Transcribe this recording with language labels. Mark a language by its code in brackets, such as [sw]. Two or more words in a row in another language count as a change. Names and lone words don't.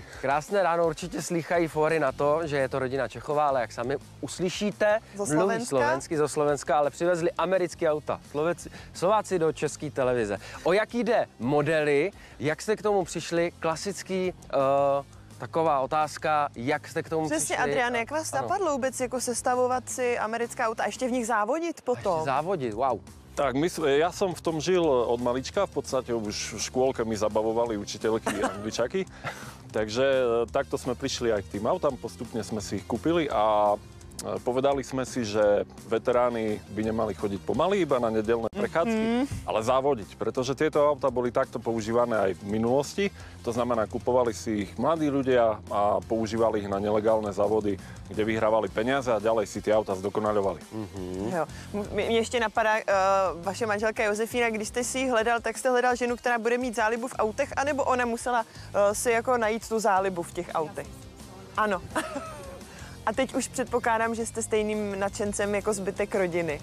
[cs] Krásné ráno, určitě slýchají fóry na to, že je to rodina Čechová, ale jak sami uslyšíte, mluví slovensky zo Slovenska, ale přivezli americké auta. Slováci do české televize. O jaký jde modely, jak jste k tomu přišli, klasický... Taková otázka, jak jste k tomu Přesně, přišli? Adrian, jak vás napadlo vůbec jako sestavovat si americká auta a ještě v nich závodit potom? Ještě závodit, wow. [sk] Tak, ja som v tom žil od malička, v podstate už v škôlke mi zabavovali učiteľky angličaky. Takže takto sme prišli aj k tým autám, postupne sme si ich kúpili a povedali sme si, že veteráni by nemali chodiť pomaly, iba na nedeľné prechádzky, ale závodiť, pretože tieto autá boli takto používané aj v minulosti. To znamená, kupovali si ich mladí ľudia a používali ich na nelegálne závody, kde vyhrávali peniaze a ďalej si tie autá zdokonaľovali. [cs] Jo. Mě ještě napadá, vaše manželka Josefína, když jste si ji hledal, tak jste hledal ženu, která bude mít zálibu v autech, anebo ona musela si jako najít tu zálibu v těch autech? Ano. A teď už předpokládám, že jste stejným nadšencem jako zbytek rodiny.